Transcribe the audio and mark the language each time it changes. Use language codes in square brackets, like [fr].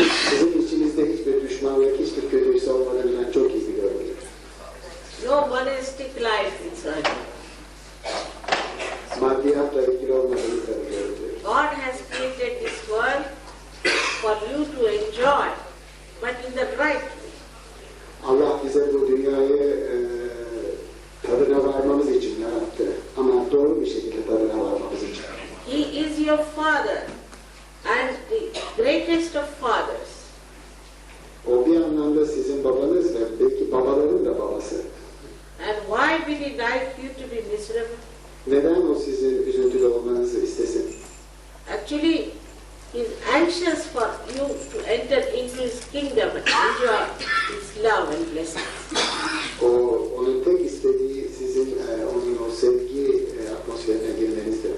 [tr] Sizin içinizde hiçbir düşmanlık, hiçbir kötülüğü olmadığını ben çok iyi biliyorum. [en] No monastic life in Sahaja Yoga. [tr] Maddiyatla ilgili olmadığını da biliyorum. [en] God has created this world for you to enjoy, but in the right way. [tr] Allah bize bu dünyayı tadına varmamız için yarattı. Ama doğru bir şekilde tadına varmamız için. [en] He is your father and the greatest of fathers. [tr] O bir anlamda sizin babanız ve belki babaların da babası. [en] And why will he like you to be miserable? [tr] Neden o sizin üzüntülü olmanızı istesin? [en] Actually, he is anxious for you to enter into his kingdom and enjoy his love and blessings. [tr] Onun tek istediği sizin onun o sevgi atmosferine girmenizdir.